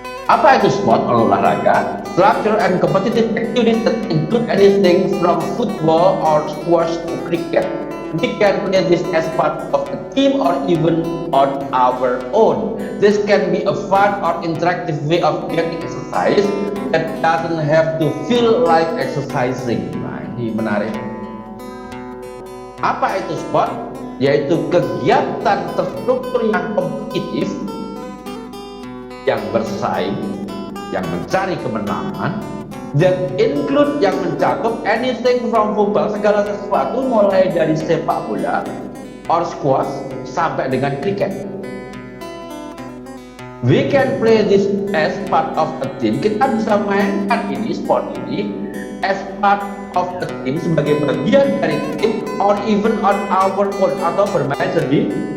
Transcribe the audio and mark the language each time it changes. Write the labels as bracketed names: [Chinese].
[Indonesian] Apa itu sport atau olahraga? [English] Structure and competitive activities that include anything from football or squash to cricket. we can play this as part of a team or even on our own. This can be a fun or interactive way of getting exercise that doesn't have to feel like exercising. [Indonesian] Nah, ini menarik. Apa itu sport? Yaitu kegiatan terstruktur yang kompetitif, yang bersaing, yang mencari kemenangan, [English] that include [Indonesian] yang mencakup [English] anything from football, [Indonesian] segala sesuatu mulai dari sepak bola [English] or squash [Indonesian] sampai dengan kriket. [English] We can play this as part of a team. [Indonesian] Kita bisa mainkan ini, sport ini [English] as part of a team, [Indonesian] sebagai bagian dari tim, [English] or even on our own, [Indonesian] atau bermain sendiri.